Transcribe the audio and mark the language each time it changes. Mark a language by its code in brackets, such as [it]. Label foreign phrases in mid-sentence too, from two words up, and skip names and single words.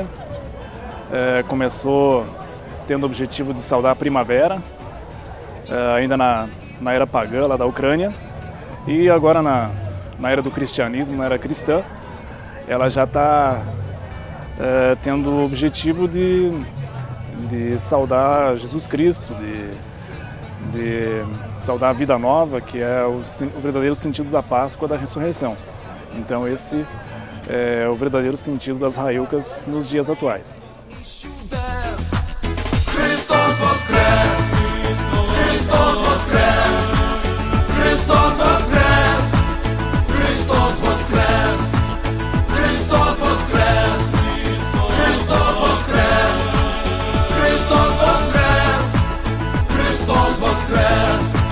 [pt] Começou tendo o objetivo de saudar a primavera, ainda na era pagã lá da Ucrânia, e agora na era do cristianismo, na era cristã, ela já está tendo o objetivo de saudar Jesus Cristo, de saudar a vida nova, que é o verdadeiro sentido da Páscoa, da ressurreição. Então esse é o verdadeiro sentido das Raiucas nos dias atuais. [uk] Христос воскрес, Христос воскрес, Христос воскрес, Христос воскрес, Христос воскрес, Христос воскрес, Христос воскрес, Христос воскрес.